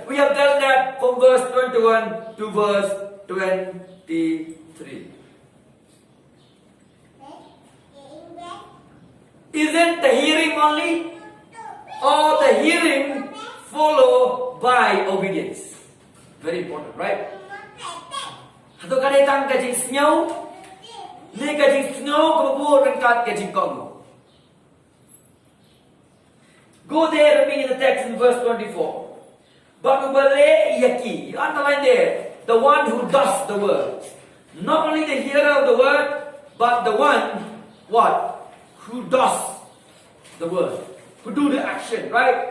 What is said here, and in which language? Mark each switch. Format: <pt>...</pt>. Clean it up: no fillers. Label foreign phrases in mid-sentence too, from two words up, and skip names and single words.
<en>We have dealt that from verse 21 to verse 23. Isn't the hearing only? Or the hearing followed by obedience? Very important, right?</en> <kha>Atau kada tang kajing snow, ni kajing snow kabur rengkat kajing kong.</kha> <en>Go there with me in the text in verse 24.</en> <kha>Bagubale yaki,</kha> <en>you underline there, the one who does the word. Not only the hearer of the word, but the one, what? Who does the word. Who do the action, right?</en>